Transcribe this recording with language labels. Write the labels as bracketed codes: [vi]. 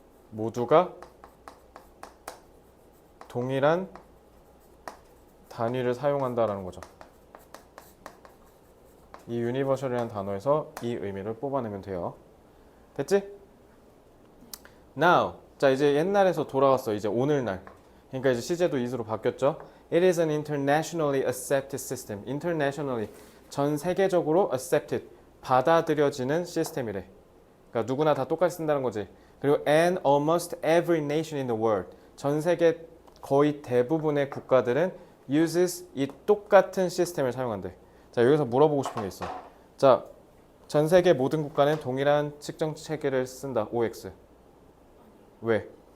[ko] 모두가 동일한 단위를 사용한다라는 거죠. 이 universal이라는 단어에서 이 의미를 뽑아내면 돼요. 됐지? Now, 자 이제 옛날에서 돌아왔어. 이제 오늘날. 그러니까 이제 시제도 is로 바뀌었죠. [en] It is an internationally accepted system. [ko] Internationally, 전 세계적으로 accepted, 받아들여지는 시스템이래. 그러니까 누구나 다 똑같이 쓴다는 거지. 그리고 [en] and almost every nation in the world. [ko] 전 세계 거의 대부분의 국가들은 uses 이 똑같은 시스템을 사용한대. 자, 여기서 물어보고 싶은 게 있어. 자, 전 세계 모든 국가는 동일한 측정 체계를 쓴다. OX. 왜?